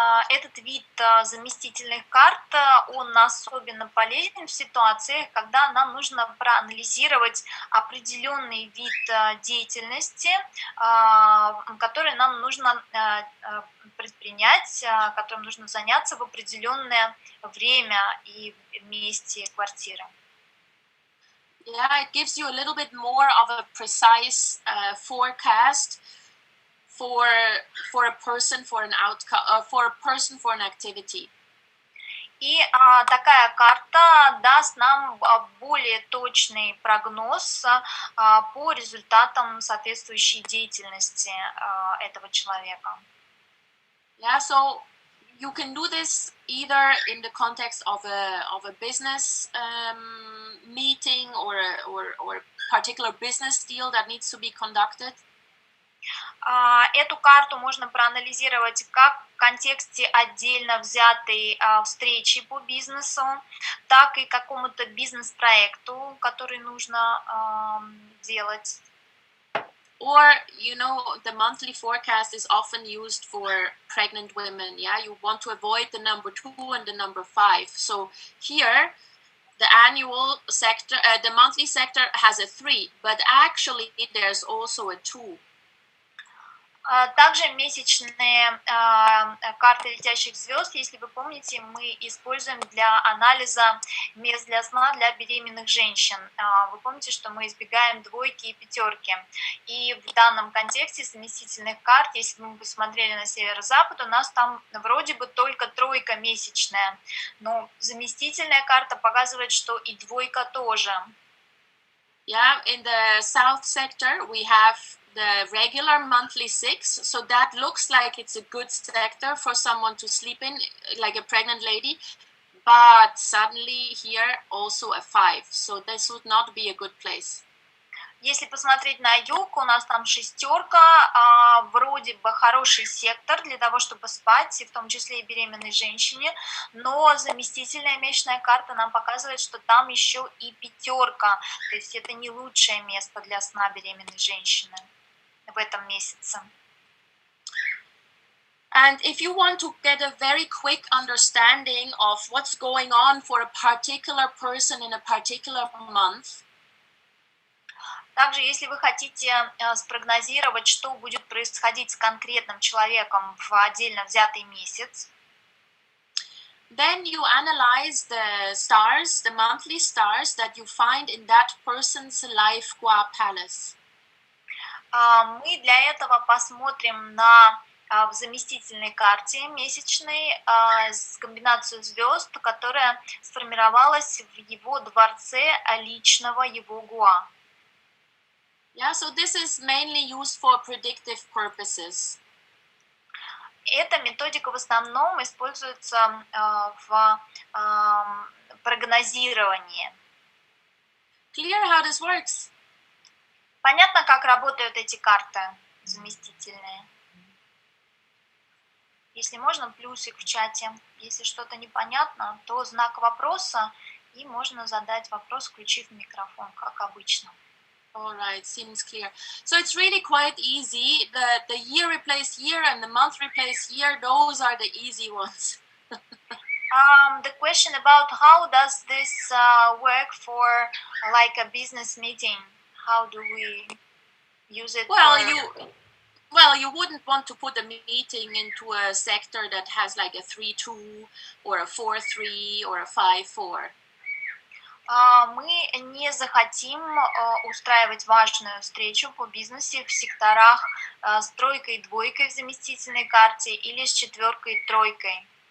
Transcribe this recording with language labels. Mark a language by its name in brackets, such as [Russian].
[Russian] Этот вид заместительных карт, он особенно полезен в ситуациях, когда нам нужно проанализировать определенный вид деятельности, который нам нужно предпринять, которым нужно заняться в определенное время и месте квартиры. [English] Yeah, it gives you a little bit more of a precise forecast for a person, for an outcome, for a person, for an activity. [Russian] И такая карта даст нам более точный прогноз по результатам соответствующей деятельности этого человека. [English] Yeah, so you can do this either in the context of a business meeting or a particular business deal that needs to be conducted. [Russian] Эту карту можно проанализировать как в контексте отдельно взятой встречи по бизнесу, так и какому-то бизнес-проекту, который нужно делать. [English] Or, you know, the monthly forecast is often used for pregnant women. Yeah, you want to avoid the number 2 and the number 5. So here, the annual sector, the monthly sector has a 3, but actually there's also a 2. [Russian] Также месячные карты летящих звезд, если вы помните, мы используем для анализа мест для сна для беременных женщин. Вы помните, что мы избегаем двойки и пятерки. И в данном контексте совместительных карт, если мы посмотрели на северо-запад, у нас там вроде бы только тройка месячная, но заместительная карта показывает, что и двойка тоже. [English] Yeah, in the south sector, we have the regular monthly 6, so that looks like it's a good sector for someone to sleep in, like a pregnant lady, but suddenly here also a 5, so this would not be a good place. [Russian] Если посмотреть на юг, у нас там шестерка, вроде бы хороший сектор для того, чтобы спать, в том числе и беременной женщине, но заместительная месячная карта нам показывает, что там еще и пятерка, то есть это не лучшее место для сна беременной женщины в этом месяце. [English] And if you want to get a very quick understanding of what's going on for a particular person in a particular month, [Russian] также, если вы хотите спрогнозировать, что будет происходить с конкретным человеком в отдельно взятый месяц, [English] then you analyze the stars, the monthly stars that you find in that person's life Gua Palace. [Russian] Мы для этого посмотрим на в заместительной карте месячной комбинацию звезд, которая сформировалась в его дворце личного его Гуа. [English] Yeah, so this is mainly used for predictive purposes. [Russian] Эта методика в основном используется в прогнозировании. [English] Clear how this works? [Russian] Понятно, как работают эти карты заместительные? Если можно, плюсик в чате. Если что-то непонятно, то знак вопроса, и можно задать вопрос, включив микрофон, как обычно. [English] All right, seems clear. So it's really quite easy. The year replace year and the month replace year, those are the easy ones. The question about how does this work for like a business meeting? How do we use it? Well, you wouldn't want to put a meeting into a sector that has like a 3-2 or a 4-3 or a 5-4. [Russian] Мы не захотим устраивать важную встречу по бизнесу в секторах с тройкой и двойкой в заместительной карте или с четверкой и тройкой.